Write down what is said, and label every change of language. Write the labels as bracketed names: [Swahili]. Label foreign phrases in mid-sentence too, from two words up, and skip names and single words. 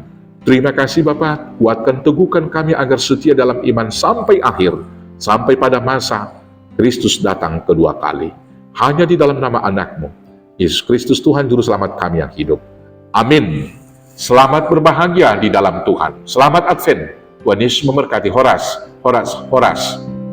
[Indonesian] Terima kasih Bapa, kuatkan teguhkan kami agar setia dalam iman sampai akhir, sampai pada masa Kristus datang kedua kali. Hanya di dalam nama anak-Mu, Yesus Kristus Tuhan Juru Selamat kami yang hidup. Amin. Selamat berbahagia di dalam Tuhan. Selamat Advent. Tuhan Yesus memberkati. Horas, horas, horas.